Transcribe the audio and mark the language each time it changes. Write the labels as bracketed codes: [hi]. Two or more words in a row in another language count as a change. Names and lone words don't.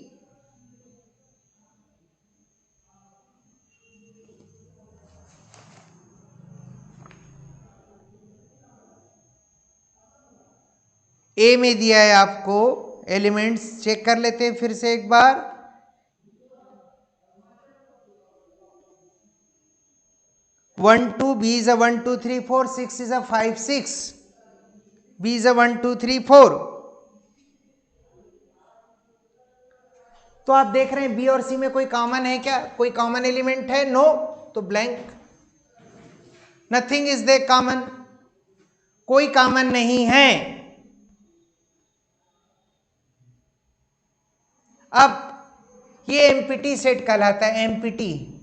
[hi] ए में दिया है आपको एलिमेंट्स, चेक कर लेते हैं फिर से एक बार। 1 2, [en] B is a 1 2 3 4, 6 is a 5 6, B is a 1 2 3 4, [hi] तो आप देख रहे हैं बी और सी में कोई कॉमन है क्या, कोई [en] common element [hi] है? नो, तो ब्लैंक, [en] nothing is there common, [hi] कोई कॉमन नहीं है। अब ये [en] empty set [hi] कहलाता है, एम्प्टी।